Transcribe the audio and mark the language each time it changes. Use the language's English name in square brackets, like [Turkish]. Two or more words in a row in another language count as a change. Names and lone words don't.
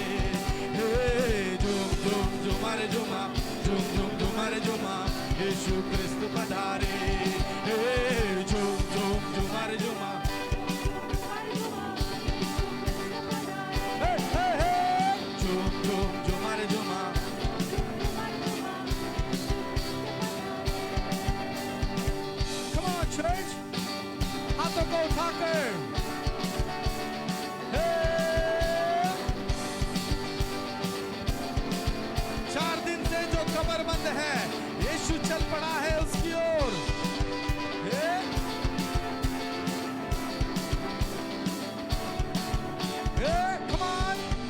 [Hindi] झूम झूम झुमारे झुमा, झूम झूम झुमारे झुमा, यीशु क्रिस्त पधारे। झूम झूम झुमारे झुमा, झूम झूम झुमारे झुमा। [English] Come on, church, [Hindi] हाथों को उठाकर कमर बंद है, यीशु चल पड़ा है उसकी ओर। [English] Come on।